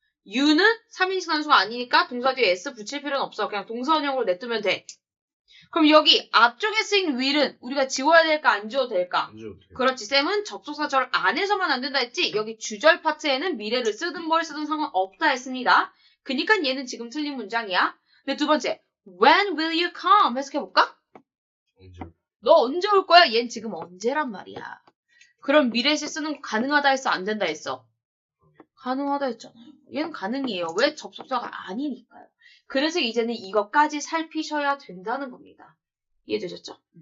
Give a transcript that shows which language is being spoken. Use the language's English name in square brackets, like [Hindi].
[Korean] you는 3인칭 단수가 아니니까 동사 뒤에 s 붙일 필요는 없어. 그냥 동사원형으로 냅두면 돼. 그럼 여기 앞쪽에 쓰인 will은 우리가 지워야 될까 안 지워도 될까? 안 줘도 돼요. 그렇지. 쌤은 접속사절 안에서만 안 된다 했지. 여기 주절 파트에는 미래를 쓰든 뭘 쓰든 상관없다 했습니다. 그니까 얘는 지금 틀린 문장이야. 근데 두 번째, [English] when will you come? [Korean] 해석해볼까? 언제? 너 언제 올 거야? 얜 지금 언제란 말이야. 그럼 미래시 쓰는 거 가능하다 했어? 안 된다 했어? 가능하다 했잖아요. 얘는 가능이에요. 왜? 접속사가 아니니까요. 그래서 이제는 이것까지 살피셔야 된다는 겁니다. 이해되셨죠?